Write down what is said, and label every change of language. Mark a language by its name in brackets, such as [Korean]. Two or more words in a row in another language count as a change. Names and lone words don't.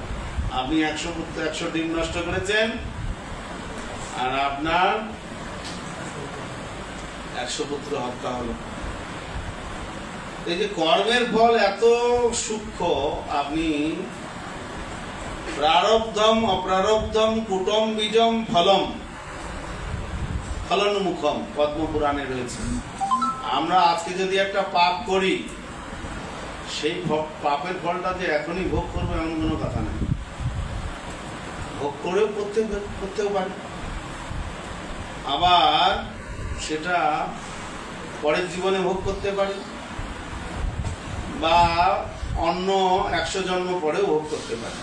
[Bangla] আপনি 100 পুত্র 100 ডিম নষ্ট করেছেন, আর আপনার 100 পুত্র হত্যা হলো। এই যে কর্মের ফল এত সূক্ষ্ম, আপনি [Sanskrit] প্রারব্ধম অপ্রারব্ধম কুটম বীজম ফলম ফলনমুখম [Bangla] পদ্মপুরাণে রয়েছে। আমরা আজকে যদি একটা পাপ করি, সেই পাপের ফলটা যে এখনই ভোগ করবো এমন কোনো কথা নেই। ভোগ করেও করতেও পারি, আবার সেটা পরের জীবনে ভোগ করতে পারি, বা অন্য 100 জন্ম পরেও ভোগ করতে পারি।